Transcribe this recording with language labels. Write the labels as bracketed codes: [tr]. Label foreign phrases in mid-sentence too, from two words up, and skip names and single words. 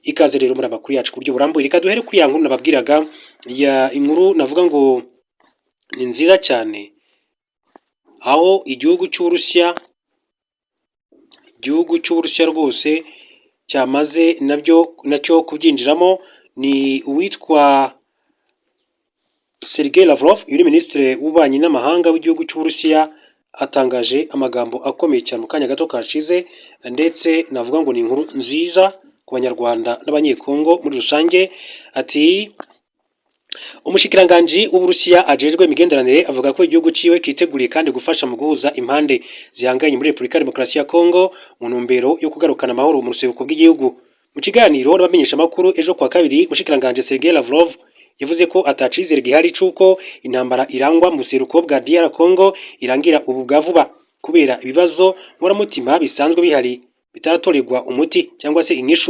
[rw] ikaze rero muri amakuru yacu ku buryo burambuye. Reka duhere kuri ya nkuru nababwiraga, ya inkuru navuga ngo ni nziza cyane, aho igihugu cy'Uburusiya rwose cyamaze nacyo kubyinjiramo. Ni uwitwa Sergei Lavrov, yuri minisitiri w'ububanyi n'amahanga w'igihugu cy'Uburusiya, atangaje amagambo akomeye cyane mu kanya gato kashize, ndetse navuga ngo ni inkuru nziza ku banyarwanda n'abanyekongo muri rusange. [rn] Ati umushikiranganji w'Uburusiya ajejwe imigenderanire avuga ko igihugu ciwe kiteguriye kandi gufasha mu guhuza impande zihanganye muri Repubulika ya Demokarasi ya Kongo mu ntumbero yo kugarukana amahoro mu ruseruko bw'igihugu. Mu kiganiro n'abamenyesha makuru ejo kwa kabiri, umushikiranganji Sergei Lavrov yavuze ko atacizere gihari cuko intambara irangwa mu ruseruko bwa DR Congo irangira ubu bwa vuba, kubera ibibazo nkoramutima bisanzwe bihari bitaratorerwa umuti cyangwa se inyishu.